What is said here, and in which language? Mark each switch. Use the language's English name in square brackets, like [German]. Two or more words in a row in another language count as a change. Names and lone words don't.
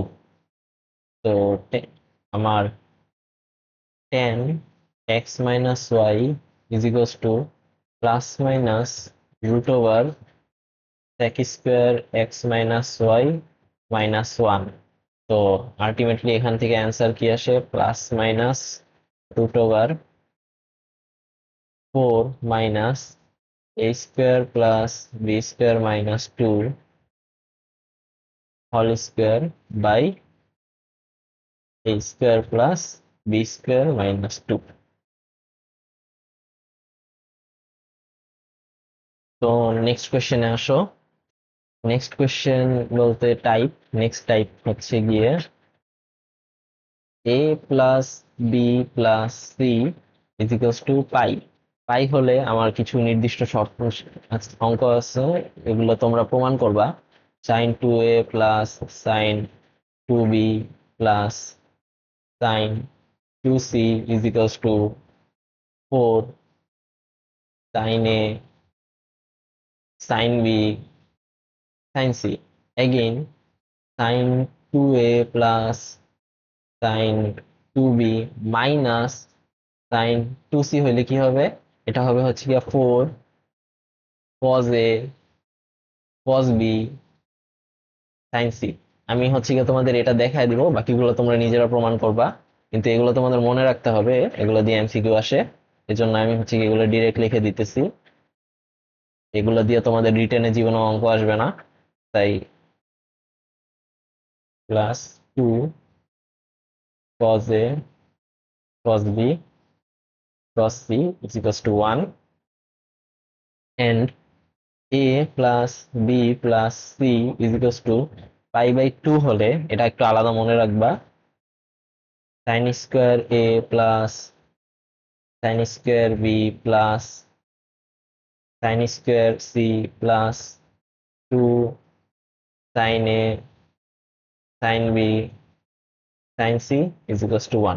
[Bangla] তো আমার [English] tan x minus y is equals to plus minus root over sec square x minus y minus one. [Bangla] তো আলটিমেটলি এখান থেকে অ্যান্সার কি আসে, [English] plus minus root over four minus a square plus b square minus 2 whole square by a square plus b square minus 2। [Bangla] তো [English] next question [Bangla] আসো। [English] next question বলতে type, next type [Bangla] হচ্ছে গিয়ে [English] a plus b plus c is equals to pi. [Bangla] পাই হলে আমার কিছু নির্দিষ্ট শর্ত অঙ্ক আছে, এগুলো তোমরা প্রমাণ করবা। [English] sine two A plus sine two B plus sine two C is equals to four sin A sin B sin C। again sin 2A plus sin 2B minus sin 2C [Bangla] হইলে কি হবে, এটা হবে হচ্ছে গিয়া [English] 4 cos A cos B sin C। [Bangla] আমি হচ্ছে গিয়ে তোমাদের এটা দেখায় দিব, বাকিগুলো তোমরা নিজেরা প্রমাণ করবা, কিন্তু এগুলো তোমাদের মনে রাখতে হবে, এগুলো দিয়ে এমসিকিউ আসে। এজন্য আমি হচ্ছে গিয়ে এগুলো ডিরেক্ট লিখে দিতেছি, এগুলো দিয়ে তোমাদের রিটেনে জীবনে অঙ্ক আসবে না। [English] তাই plus two cos A cos B cos C is equals to 1 and A plus B plus C is equals to pi by 2 [Bangla] হলে এটা একটু আলাদা মনে রাখবা, [English] sin স্কোয়ার A প্লাস sin স্কোয়ার B প্লাস sin স্কোয়ার C প্লাস 2 sin A sin B sin C is equals to 1।